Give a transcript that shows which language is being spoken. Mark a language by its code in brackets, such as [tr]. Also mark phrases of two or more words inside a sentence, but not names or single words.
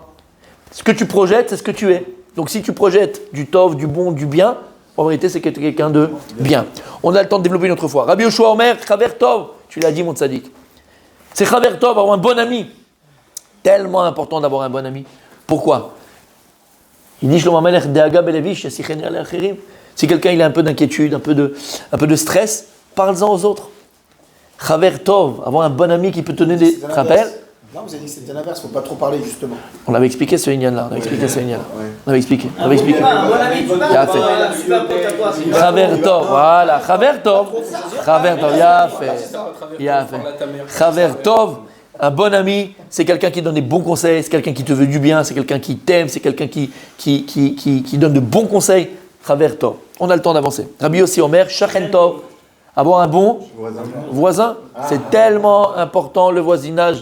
[fr] Ce que tu projettes, c'est ce que tu es. Donc si tu projettes du tov, du bon, du bien, en vérité, c'est quelqu'un de bien. On a le temps de développer une autre fois. [he] רבי יהושע אומר, חבר טוב, [fr] tu l'as dit, mon tzaddik. C'est [he] חבר טוב, [fr] avoir un bon ami. Tellement important d'avoir un bon ami. Pourquoi? Il dit Shlomo Melech, [he] דאגה בלב איש ישיחנה לאחרים. [fr] Si quelqu'un il a un peu d'inquiétude, un peu de stress, parle-en aux autres. [he] חבר טוב, [fr] avoir un bon ami qui peut te donner des rappels. Non, vous avez dit que c'était l'inverse, il ne faut pas trop parler justement. On l'avait expliqué ce Inyan-là. On avait expliqué. Un bon ami, tu parles, super pote à toi. [he] חבר טוב, [fr] voilà. [he] חבר טוב, [fr] ya fait. [he] חבר טוב, [fr] un bon ami, c'est quelqu'un qui donne des bons conseils, c'est quelqu'un qui te veut du bien, c'est quelqu'un qui t'aime, c'est quelqu'un qui donne de bons conseils. [he] חבר טוב. [fr] On a le temps d'avancer. [he] רבי יוסי אומר, שכן טוב. [fr] Avoir un bon voisin, c'est tellement important le voisinage.